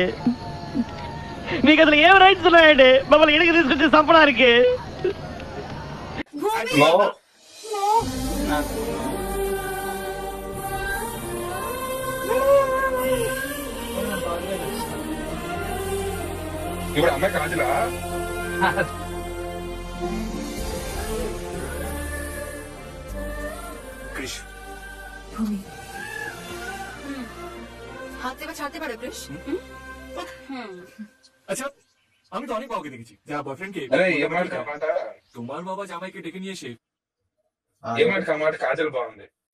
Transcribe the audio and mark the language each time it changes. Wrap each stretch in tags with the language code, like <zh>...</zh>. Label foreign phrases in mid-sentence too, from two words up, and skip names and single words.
<te>నీకు అసలు ఏం రైట్స్ ఉన్నాయండి మమ్మల్ని ఇడికి తీసుకొచ్చి చంపడానికి? ఇప్పుడు అమ్మాయి కాజులా?</te> <bn>আচ্ছা আমি তো অনেক কাউকে দেখেছি যারা বয়ফ্রেন্ডকে তোমার বাবা জামাইকে ডেকে নিয়ে এসে</bn> <te>కాజల్ బాగుంది.</te>